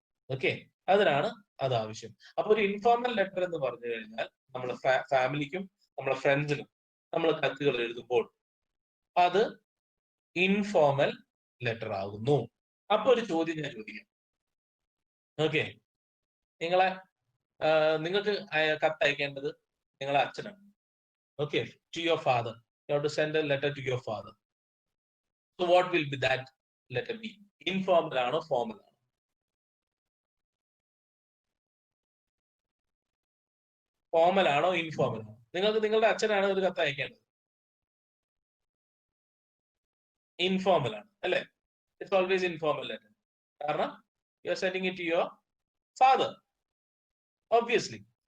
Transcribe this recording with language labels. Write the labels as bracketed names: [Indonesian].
[Malayalam] Okay, അതിനാണ് അത് ആവശ്യം. അപ്പൊ ഒരു ഇൻഫോർമൽ ലെറ്റർ എന്ന് പറഞ്ഞു കഴിഞ്ഞാൽ നമ്മൾ ഫാമിലിക്കും നമ്മളെ ഫ്രണ്ട്സിനും നമ്മൾ കത്തുകൾ എഴുതുമ്പോൾ അത് ഇൻഫോർമൽ ലെറ്റർ ആകുന്നു. അപ്പൊ ഒരു ചോദ്യം ഞാൻ ചോദിക്കാം. ഓക്കെ, നിങ്ങൾക്ക് കത്തയക്കേണ്ടത് നിങ്ങളെ അച്ഛനാണ്. [English] Okay, to your father. You have to send a letter to your father. So what will be that letter be? [Malayalam] Informal ആണോ ഫോർമൽ ആണോ? ഫോർമൽ ആണോ ഇൻഫോർമൽ ആണോ? നിങ്ങൾക്ക് നിങ്ങളുടെ അച്ഛനാണ് ഒരു കത്ത് അയക്കേണ്ടത്, ഇൻഫോർമൽ ആണ് അല്ലെ? [English] It's always informal letter. [Malayalam] കാരണം [English] You are sending it to your father, obviously.